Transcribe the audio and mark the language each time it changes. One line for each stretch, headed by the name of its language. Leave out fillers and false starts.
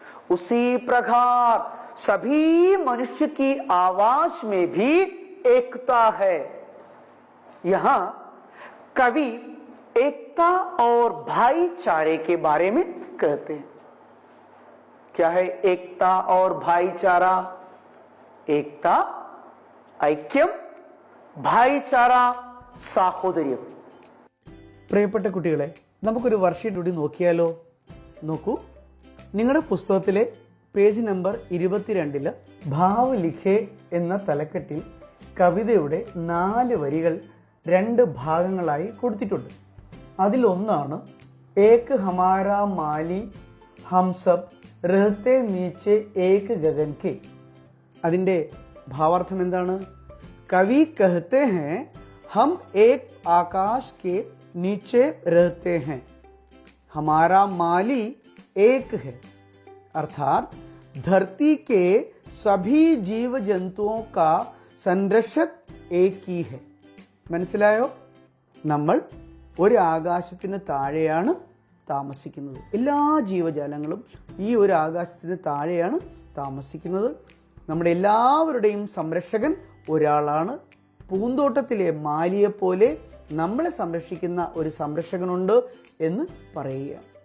Hindi: उसी प्रकार सभी मनुष्य की आवाज में भी एकता है। यहां कवि एकता और भाईचारे के बारे में कहते हैं। क्या है एकता और भाईचारा?
Malayalam: एकता, ഐക്യം, ഭായിച്ചാര, സാഹോദര്യം. പ്രിയപ്പെട്ട കുട്ടികളെ, നമുക്കൊരു വർക്ക്ഷീറ്റ് കൂടി നോക്കിയാലോ? നോക്കൂ, നിങ്ങളുടെ പുസ്തകത്തിലെ പേജ് നമ്പർ 22 ഭാവ് ലിഖേ എന്ന തലക്കെട്ടിൽ കവിതയുടെ 4 വരികൾ 2 ഭാഗങ്ങളായി കൊടുത്തിട്ടുണ്ട്. അതിലൊന്നാണ്
Hindi: ഏക് ഹമാരാ മാലി ഹം സബ് രഹത്തെ നീച്ചെ ഏക് ഗഗൻ കെ.
Malayalam: അതിന്റെ ഭാവാർത്ഥം എന്താണ്?
Hindi: കവി कहते हैं हम एक आकाश के नीचे रहते हैं, हमारा माली एक है. अर्थात धरती के सभी जीव जंतुओं का संरक्षक एक ही है.
Malayalam: മനസ്സിലായോ? നമ്മൾ ഒരു ആകാശത്തിന് താഴെയാണ് താമസിക്കുന്നത്. എല്ലാ ജീവജാലങ്ങളും ഈ ഒരു ആകാശത്തിന് താഴെയാണ് താമസിക്കുന്നത്. നമ്മുടെ എല്ലാവരുടെയും സംരക്ഷകൻ ഒരാളാണ്. പൂന്തോട്ടത്തിലെ മാലിയെ പോലെ നമ്മളെ സംരക്ഷിക്കുന്ന ഒരു സംരക്ഷകനുണ്ട് എന്ന് പറയുക.